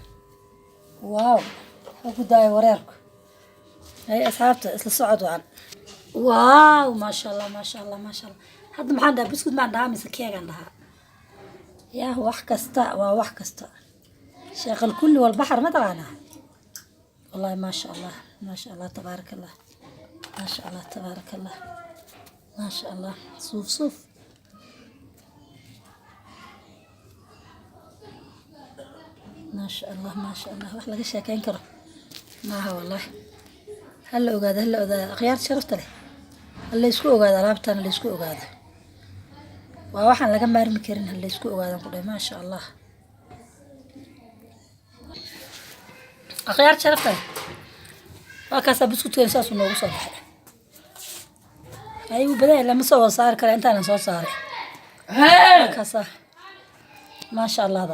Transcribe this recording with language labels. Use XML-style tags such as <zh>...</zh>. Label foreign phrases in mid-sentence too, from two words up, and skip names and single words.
<so>waaw ha ku daaya wareerku. haye asxaabta isla socod wacan.</so> <ar>waaw ما شاء الله ما شاء الله ما شاء الله.</ar> <so>hadda maxaan dhahaa buskud maan dhahaa mise keegaan dhahaa? yaa wax kasta waa wax kasta. sheekh alkulli walbaxar ma taqaanaa?</so> <ar>والله ما شاء الله ما شاء الله تبارك الله ما شاء الله تبارك الله ما شاء الله. صوف صوف ما شاء الله ما شاء الله.</ar> <so>wax laga sheekeyn karo maaha والله. هلا ogaada هلا ogaada akhyaar sharafta leh. halla isku ogaada alaabtaan, la isku ogaada. waa waxaan laga maarmi karin, halla isku ogaadan ku dhahay.</so> <ar>ما شاء الله</ar> <so>akhyaar sharafta leh. waa kaasaa buskudkeena saasuu noogu soo baxay. ayuu badan lama soo wada saari kara intaanan soo saaray. waa kaasaa maasha allahda.</so>